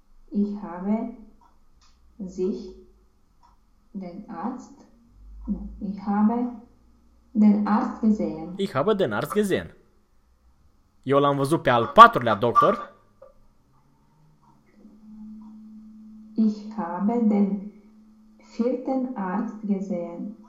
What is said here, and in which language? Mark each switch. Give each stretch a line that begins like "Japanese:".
German: Ich habe sich den Arzt, ich habe den Arzt gesehen. Ich habe den Arzt gesehen.
Romanian: Eu l-am văzut pe al patrulea doctor.
German: Ich habe den vierten Arzt gesehen.